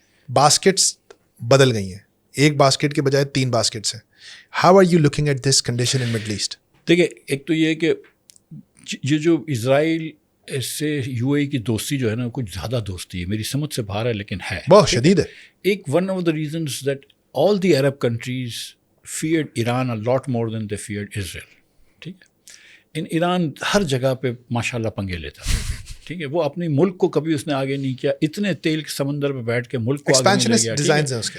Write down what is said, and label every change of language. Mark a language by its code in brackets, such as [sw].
[ur] Baskets بدل گئی ہیں, ایک باسکٹ کے بجائے 3 باسکٹس ہیں. [en] How are you looking at this condition in Middle East? [ur] دیکھیے, ایک تو یہ کہ یہ جو اسرائیل سے UAE کی دوستی جو ہے نا, کچھ زیادہ دوستی ہے, میری سمجھ سے باہر ہے, لیکن ہے بہت شدید ہے. [en] ایک one of the reasons that all the Arab countries feared Iran a lot more than they feared Israel. [ur] ٹھیک ہے, ایران ہر جگہ پہ ماشاء اللہ پنگے لیتا ہے. ٹھیک ہے, وہ اپنی ملک کو کبھی اس نے آگے نہیں کیا. اتنے تیل کے سمندر پہ بیٹھ کے ملک کو آگے نہیں لے گیا.